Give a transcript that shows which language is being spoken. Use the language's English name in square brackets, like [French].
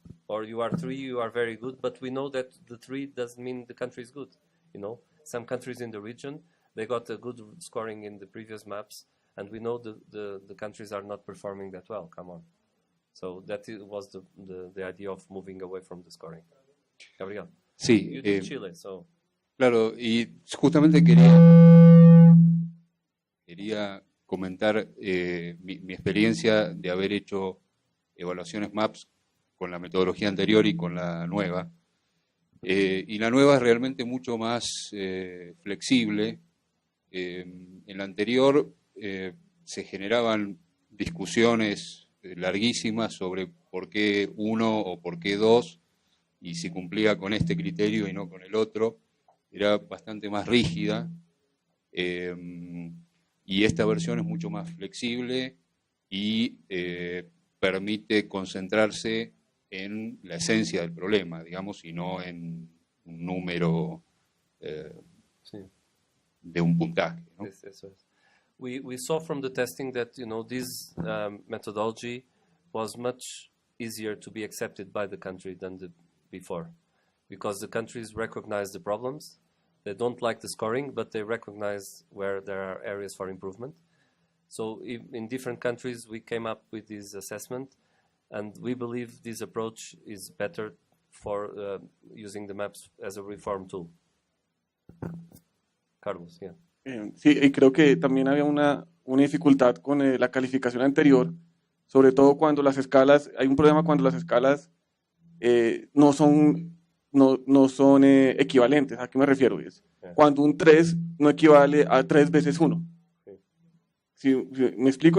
[English] Or you are 3, you are very good. But we know that the 3 doesn't mean the country is good. Some countries in the region, they got a good scoring in the previous maps, and we know the countries are not performing that well. Come on. So that was the idea of moving away from the scoring. Gabriel. [Spanish] Sí. [English] You did Chile, so. [Spanish] Claro, y justamente quería comentar mi experiencia de haber hecho evaluaciones MAPS con la metodología anterior y con la nueva. Y la nueva es realmente mucho más flexible. En la anterior se generaban discusiones larguísimas sobre por qué 1 o por qué 2, y si cumplía con este criterio y no con el otro. Era bastante más rígida, y esta versión es mucho más flexible y permite concentrarse en la esencia del problema, digamos, y no en un número de un puntaje, ¿no? Eso es. [English] We saw from the testing that this methodology was much easier to be accepted by the country than before, because the countries recognize the problems. They don't like the scoring, but they recognize where there are areas for improvement. So in different countries, we came up with this assessment, and we believe this approach is better for using the maps as a reform tool. Carlos, yeah. [Spanish] Sí, y creo que también había una dificultad con la calificación anterior, sobre todo cuando las escalas, hay un problema cuando las escalas no son equivalentes. ¿A qué me refiero? Cuando un 3 no equivale a 3 veces 1. ¿Sí me explico?